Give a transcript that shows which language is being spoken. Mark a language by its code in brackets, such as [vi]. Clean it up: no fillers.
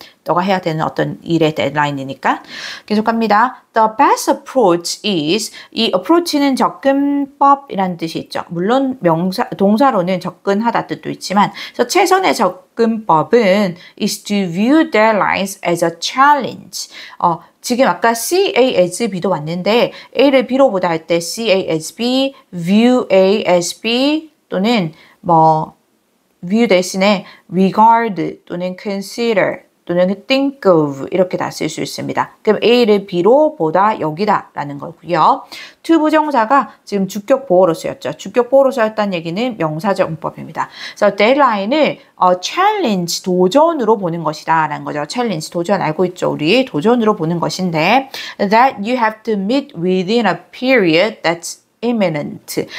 [ko] 너가 해야 되는 어떤 일의 데드라인이니까. 계속합니다. [en] The best approach is, [ko] 이 approach는 접근법이라는 뜻이 있죠. 물론 동사로는 접근하다 뜻도 있지만, 그래서 최선의 접근법은 [en] is to view deadlines as a challenge. [ko] 지금 아까 C, A, as B도 왔는데 A를 B로 보다 할 때 C, A, as B, view A, as B 또는 view 대신에 regard 또는 consider 또는 think of 이렇게 다 쓸 수 있습니다. 그럼 A를 B로 보다 여기다 라는 거고요. to 부정사가 지금 주격 보호로 쓰였죠. 주격 보호로 쓰였다는 얘기는 명사적 문법입니다. 그래서 deadline을 challenge, 도전으로 보는 것이다 라는 거죠. challenge, 도전 알고 있죠. 우리 도전으로 보는 것인데 [en] that you have to meet within a period that's imminent.